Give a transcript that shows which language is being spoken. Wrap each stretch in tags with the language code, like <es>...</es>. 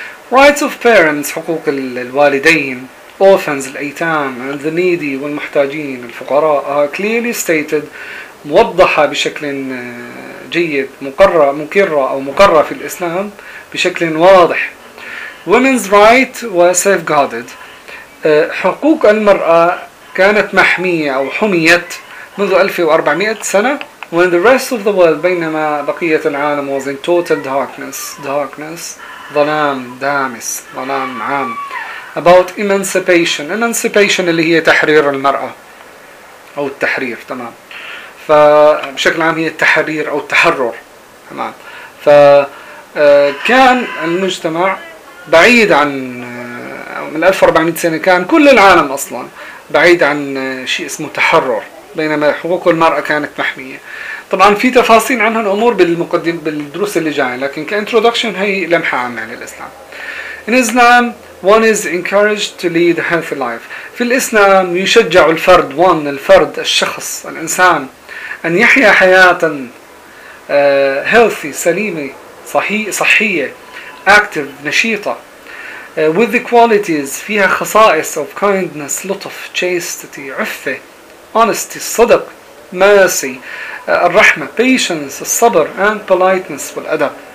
<en>Rights of parents,</en> <ar>حقوق الوالدين, orphans, الأيتام,</ar> <en>and the needy,</en> <ar>والمحتاجين, الفقراء,</ar> <en>are clearly stated,</en> <ar>موضحة بشكل جيد, مقرة في الإسلام بشكل واضح.</ar> <en>Women's right was safeguarded.</en> <ar>حقوق المرأة كانت محمية أو حميت منذ 1400 سنة.</ar> <en>When the rest of the world,</en> <ar>بينما بقية العالم,</ar> <en>was in total darkness,</en> <ar>ظلام دامس, ظلام عام.</ar> <en>About emancipation</en> <ar>اللي هي تحرير المرأة أو التحرير, تمام. فبشكل عام هي التحرير أو التحرر, تمام. فكان المجتمع بعيد عن, من 1400 سنة كان كل العالم أصلا بعيد عن شيء اسمه تحرر, بينما حقوق المرأة كانت محمية. طبعا في تفاصيل عن هالأمور بالمقدم بالدروس اللي جاية, لكن كإنترودكشن هي لمحة عامة عن الإسلام.</ar> <en>In Islam, one is encouraged to lead a healthy life.</en> <ar>في الإسلام يشجع الفرد, one, الفرد, الشخص, الإنسان, أن يحيا حياة healthy, سليمة, صحية, active, نشيطة,</ar> <en>with the qualities,</en> <ar>فيها خصائص</ar> <en>of kindness,</en> <ar>لطف, chastity, عفة, honesty, صدق, mercy, الرحمة, patience, الصبر,</ar> <en>and politeness,</en> <ar>والأدب.</ar>